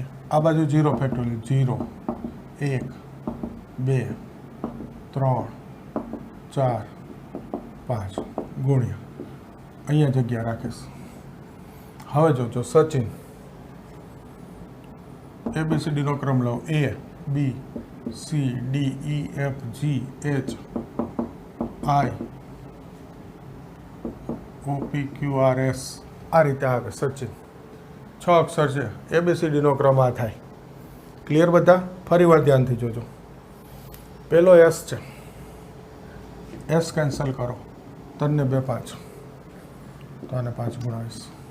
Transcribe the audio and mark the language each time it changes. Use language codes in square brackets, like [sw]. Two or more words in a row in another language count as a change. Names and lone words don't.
[gu] આ બાજુ 0 ફેક્ટોરિયલ, 0 1 2 3 4 5 ગુણ્યા અહીંયા જગ્યા રાખીશ. હવે જોજો, સચિન ABCDનો ક્રમ લઉં. [en] A B C D E F G H I O P Q R S. [gu] આ રીતે આવે સચિન. 6 અક્ષર છે, ABCDનો ક્રમ આ થાય. ક્લિયર બધા? ફરી વાર ધ્યાનથી જોજો. પહેલો S છે, S કેન્સલ કરો, 3 ને 2 5, તો આને 5 ગુણાવીશ.